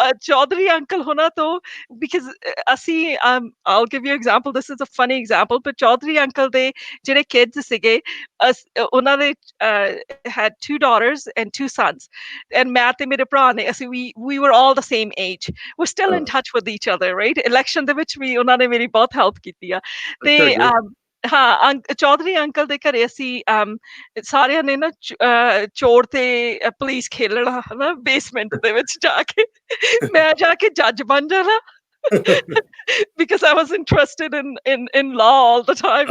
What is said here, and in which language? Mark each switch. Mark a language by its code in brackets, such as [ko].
[en] Chaudhary uncle ਹੋਣਾ ਤੋਂ, because ਅਸੀਂ I'll give you an example. This is a funny example, but Chaudhary uncle [pa] ਦੇ ਜਿਹੜੇ kids ਸੀਗੇ, ਉਹਨਾਂ ਦੇ [en] had 2 daughters and 2 sons, and [pa] ਮੈਂ ਤੇ ਮੇਰੇ ਭਰਾ ਨੇ, ਅਸੀਂ [en] we were all the same age. We're still in [hi] हाँ [en] touch with each other, right? [pa] Election ਦੇ ਵਿੱਚ ਵੀ ਉਹਨਾਂ ਨੇ ਮੇਰੀ ਬਹੁਤ help ਕੀਤੀ ਆ। ਤੇ [hi] अच्छा great [pa] ਹਾਂ, ਚੌਧਰੀ ਅੰਕਲ ਦੇ ਘਰੇ ਅਸੀਂ ਸਾਰਿਆਂ ਨੇ ਨਾ ਚੋਰ ਤੇ ਪੁਲਿਸ ਖੇਲਣਾ, ਹਨਾ, ਬੇਸਮੈਂਟ ਦੇ ਵਿੱਚ ਜਾ ਕੇ। ਮੈਂ ਜਾ ਕੇ ਜੱਜ ਬਣ ਜਾਣਾ। [en] Because I was interested in law all the time,